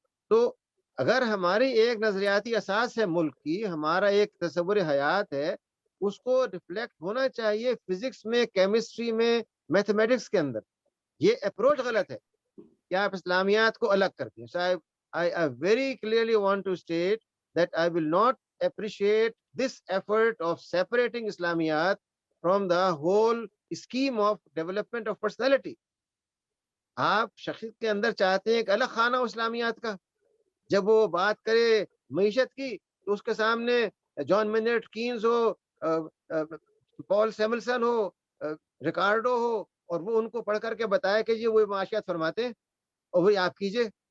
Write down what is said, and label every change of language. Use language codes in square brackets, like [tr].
[ur] تو اگر ہماری ایک نظریاتی اساس ہے ملک کی, ہمارا ایک تصور حیات ہے, اس کو ریفلیکٹ ہونا چاہیے فزکس میں, کیمسٹری میں, میتھمیٹکس کے اندر. یہ اپروچ غلط ہے کہ آپ اسلامیات کو الگ کرتے ہیں. [en] So I very clearly want to state that I will not appreciate this effort of separating Islamiyat from the whole scheme of development of personality. [ur] آپ شخصیت کے اندر چاہتے ہیں ایک الگ خانہ ہو اسلامیات کا. جب وہ بات کرے معیشت کی تو اس کے سامنے جان مینرٹ کینز ہو, پال سیملسن ہو, ریکارڈو ہو, اور وہ ان کو پڑھ کر کے بتایا کہ یہ وہ معاشیات فرماتے ہیں اور وہی آپ کیجئے.